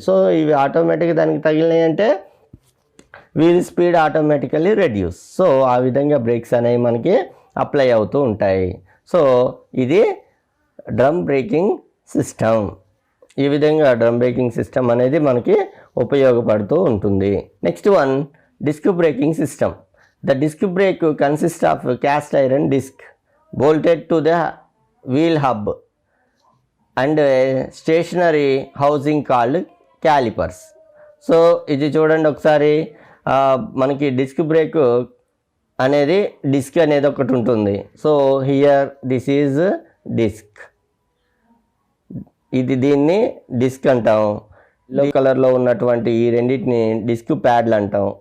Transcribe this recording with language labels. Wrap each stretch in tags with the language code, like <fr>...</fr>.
<te>So ఇవి ఆటోమేటిక్గా దానికి తగిలినాయి అంటే wheel speed automatically reduce. So ఆ విధంగా బ్రేక్స్ అనేవి మనకి అప్లై అవుతూ ఉంటాయి. సో ఇది డ్రమ్ బ్రేకింగ్ సిస్టమ్. ఈ విధంగా డ్రమ్ బ్రేకింగ్ సిస్టమ్ అనేది మనకి ఉపయోగపడుతూ ఉంటుంది. Next one, disc braking system.</te> <en>The disc brake consist of cast iron disc bolted to the wheel hub and a stationary housing called calipers.</en> <te>So ఇది చూడండి ఒకసారి, మనకి డిస్క్ బ్రేక్ అనేది డిస్క్ అనేది ఒకటి ఉంటుంది.</te> <en>so here this is disc,</en> <te>దీన్ని disc అంటాం. ఎల్లో కలర్లో ఉన్నటువంటి ఈ రెండింటిని డిస్క్ ప్యాడ్లు అంటాం.</te>